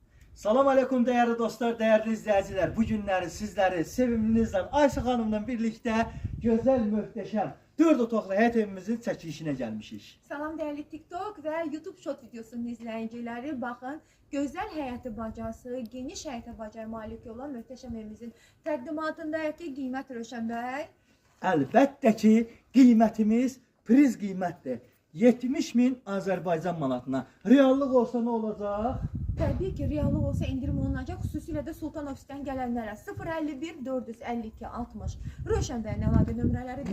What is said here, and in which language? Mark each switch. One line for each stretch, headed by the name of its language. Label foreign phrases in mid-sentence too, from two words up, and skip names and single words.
Turkish: Salam aleyküm değerli dostlar, değerli izleyiciler. Bu günleri sizleri sevimlinizle Ayşe Hanım'la birlikte güzel, muhteşem
Azerbaijani: 4 otaqlı həyat evimizin çəkilişinə gəlmişik.
Turkish: Salam değerli TikTok ve YouTube Short videosunun izleyicileri. Bakın güzel hayatı bacası,
Azerbaijani: geniş hayata bacaya malik olan möhtəşəm evimizin təqdimatındakı qiymət Rövşən bəy. Əlbəttə ki, qiymətimiz priz qiymətdir. 70.000 Azərbaycan manatına. Reallıq olsa
Turkish: ne olacaq?
Azerbaijani: Təbii ki, reallıq olsa indirim olunacaq. Xüsusilə də Sultan ofisdən gələnlərə 051 452 60 Rövşən bəyin əlaqə nömrələridir.